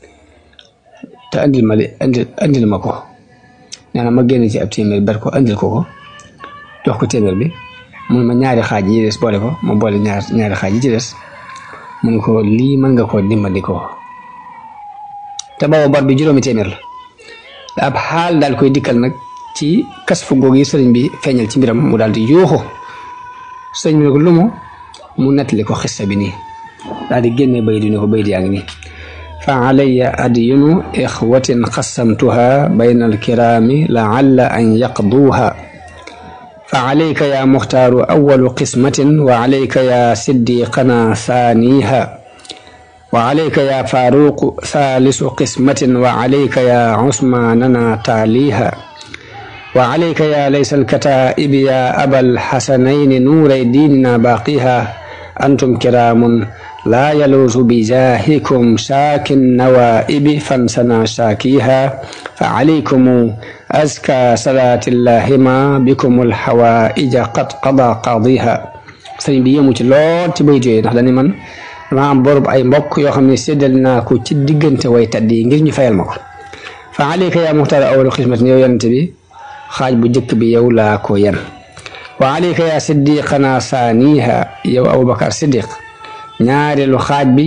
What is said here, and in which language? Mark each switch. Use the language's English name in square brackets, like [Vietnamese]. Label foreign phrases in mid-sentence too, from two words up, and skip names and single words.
[Wolof] te andil ma ko nee na ma génne ci ab téeméer ber ko andil ko jox ko téeméer bi mun ma ñaari xaaj yi des boole ko ma boole ñaari xaaj yi ci des mun ko lii mën nga koo dimbali ko te booba bor bi juróomi téeméer la ab xaal daal koy dikkal nag ci kas fu googu yi sëriñ bi feeñal ci mbiram mu daal di yuuxu sëriñ bi ne ko lu mu nettali ko xissa bi nii daal di génne bay di ne ko bay di yaa ngi nii fa [Arabic] علي ديون إخوة قسمتها بين الكرام لعل أن يقضوها فعليك يا مختار أول قسمة وعليك يا صديق ثانيها وعليك يا فاروق ثالث قسمة وعليك يا عثمان تاليها وعليك يا ليث الكتائب يا أبا الحسنين نور الدين باقيها أنتم كرام لا يلوذ بجاهكم شاكي النوائب فانثنى شاكيها فعليكم أزكى صلاة الله ما بكم الحوائج قد قضى قاضيها [Wolof] sëriñ bi yéemu ci lool ci bayit yooyu ndax dañu man dama am borub ay mbokk yoo xam ne séddal naa ko ci diggante way taddi yi ngir ñu fayal ma ko [Arabic] فعليك يا مختار أول قسمة [Wolof] yow yonente bi xaaj bu njëkk bi yow laa ko yen [Arabic] وعليك يا صديق ثانيها [Wolof] yow abubakar siddiq ñaareelu xaaj bi